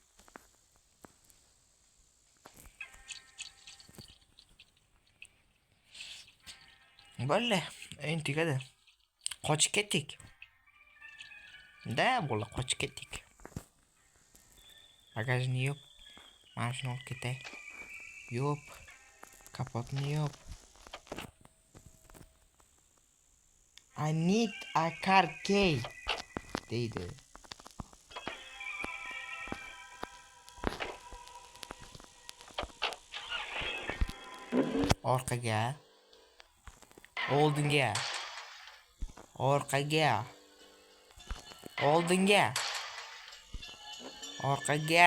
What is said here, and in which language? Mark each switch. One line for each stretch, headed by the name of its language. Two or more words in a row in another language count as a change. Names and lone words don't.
Uzbek: Bo'ldi, o'yin tugadi. Qochib ketdik. Da, bola qochib ketdik. Bagajni yo'q. Mana shuni olib ketay. Yo'q. Kapotni yo'q.
English: I need a car key deydi.
Uzbek: Orqaga. Oldinga. Orqaga. Oldinga. Orqaga.